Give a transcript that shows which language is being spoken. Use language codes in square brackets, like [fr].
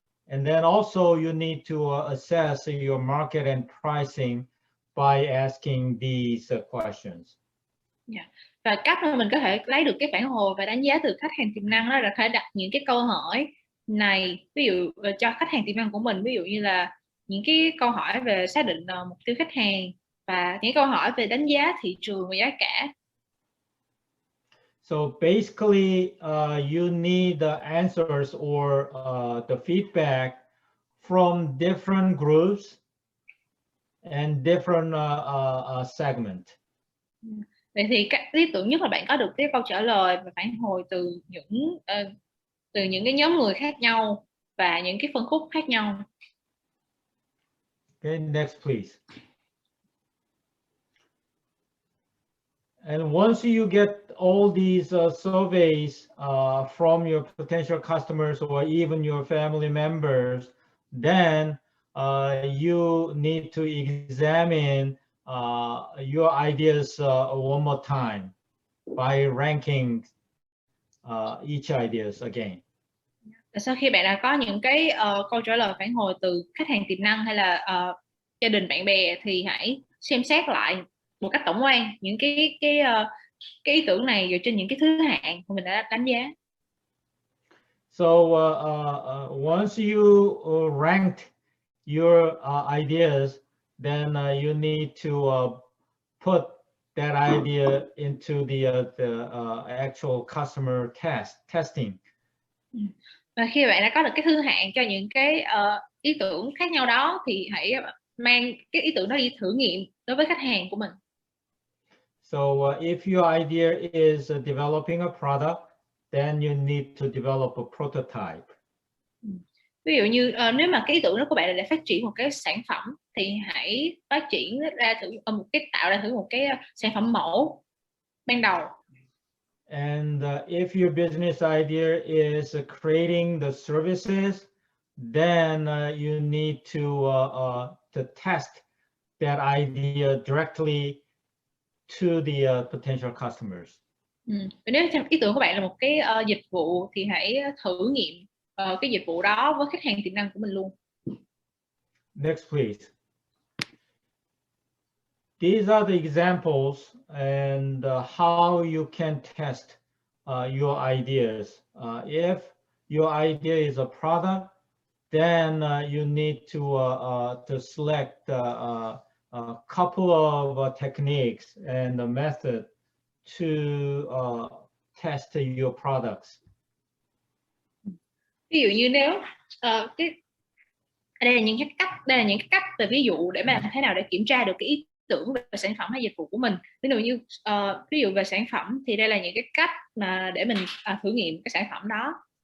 [en] And then also you need to assess your market and pricing by asking these questions. [vi] Và cách mà mình có thể lấy được cái phản hồi và đánh giá từ khách hàng tiềm năng đó là phải đặt những cái câu hỏi này, ví dụ cho khách hàng tiềm năng của mình, ví dụ như là những cái câu hỏi về xác định mục tiêu khách hàng và những câu hỏi về đánh giá thị trường và giá cả. [en] So basically, you need the answers or the feedback from different groups and different segments. [vi] Vậy thì lý tưởng nhất là bạn có được cái câu trả lời và phản hồi từ những cái nhóm người khác nhau và những cái phân khúc khác nhau. [en] Okay, next please. And once you get all these surveys from your potential customers or even your family members, then you need to examine your ideas one more time by ranking each ideas again. [vi] Sau khi bạn đã có những cái câu trả lời phản hồi từ khách hàng tiềm năng hay là gia đình bạn bè, thì hãy xem xét lại một cách tổng quan những cái ý tưởng này dựa trên những cái thứ hạng mà mình đã đánh giá. [en] So once you ranked your ideas, then you need to put that idea into the actual customer testing. [vi] Và khi bạn đã có được cái thứ hạng cho những cái ý tưởng khác nhau đó, thì hãy mang cái ý tưởng đó đi thử nghiệm đối với khách hàng của mình. [en] So if your idea is developing a product, then you need to develop a prototype. [vi] Ví dụ như nếu mà cái ý tưởng đó của bạn là để phát triển một cái sản phẩm, thì hãy phát triển ra thử tạo ra một cái sản phẩm mẫu ban đầu. [en] And if your business idea is creating the services, then you need to test that idea directly to the potential customers. [vi] Nếu ý tưởng của bạn là một cái dịch vụ, thì hãy thử nghiệm cái dịch vụ đó với khách hàng tiềm năng của mình luôn. [en] Next, please. These are the examples and how you can test your ideas. If your idea is a product, then you need to select a couple of techniques and a method to test your products. [vi] Ví dụ như nếu đây là những cái cách về ví dụ để mà làm thế nào để kiểm tra được cái ý tưởng về sản phẩm hay dịch vụ của mình. Ví dụ về sản phẩm thì đây là những cái cách mà để mình thử nghiệm cái sản phẩm đó.